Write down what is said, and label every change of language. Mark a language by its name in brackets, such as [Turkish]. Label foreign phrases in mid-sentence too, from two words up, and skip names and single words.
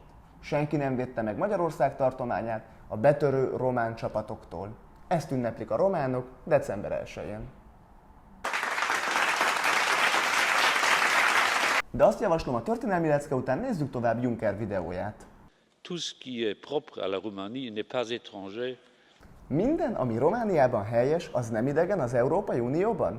[Hungarian] Senki nem védte meg Magyarország tartományát a betörő román csapatoktól. Ezt ünneplik a románok december 1-jén. De azt javaslom, a történelmi lecke után nézzük tovább Juncker videóját. [French] Tout ce qui est propre à la Roumanie n'est pas étranger. [Hungarian] Minden, ami Romániában helyes, az nem idegen az Európai Unióban?